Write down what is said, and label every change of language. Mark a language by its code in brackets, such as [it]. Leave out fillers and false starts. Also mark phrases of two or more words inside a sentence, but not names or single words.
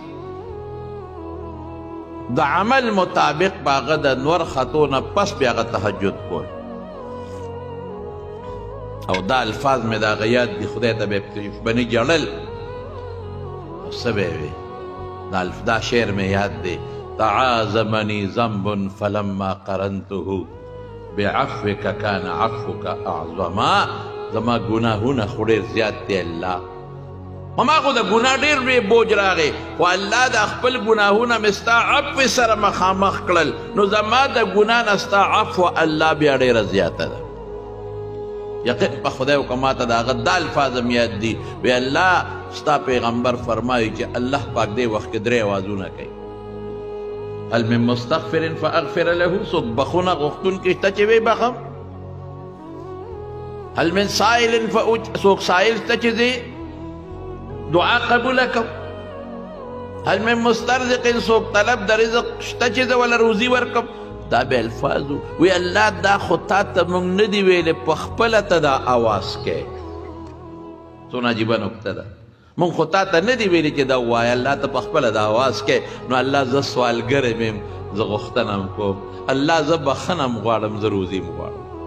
[ps] د عمل مطابق به هغه د نور خطو نه پس بیا هغه تهجد کول او دا الفاظ مې د هغه یاد دي خدای ته به یې بني جړل څه به یې وي دا شعر مې یاد دی [ar] تعاظمني ذنب فلما قرنته بعفوك كان عفوك اعظما [ps] زما ګناهونه خو ډېر زیات دی الله ما خو د ګناه ډېر لوی بوج راغی خو الله د خپل ګناهونه مې ستا عفو سره مخامخ کړل نو زما د ګناه نه ستا عفو الله بیا ډېره زیاته ده یقین په خدای وکړه ما ته د هغه دا الفاظ هم یاد دي وی الله ستا پیغمبر فرمایي چې الله پاک دې وخت کې 3 اوازونه کوي [ar] هل من مستغفر فاغفر له [ps] څوک بخونه غوښتونکی شته چې وی بخم [ar] هل من سائل [ps] څوک سائل شته چې زه دعا قبوله کوم [ar] هل من مسترزق [ps] څوک طلب د رزق شته چې زه وله روزي ورکم دا به الفاظو وی الله دا خو تا ته موږ نه دي ویلې په خپله ته دا اواز کوې څونه عجیبه نکته ده موږ خو تا ته نه دي ویلې چې دا ووایه الله ته په خپله دا اواز کوې نو الله زه سوالګر یم زه غوښتنه هم کوم الله زه بخښنه هم غواړم زه روزي هم غواړم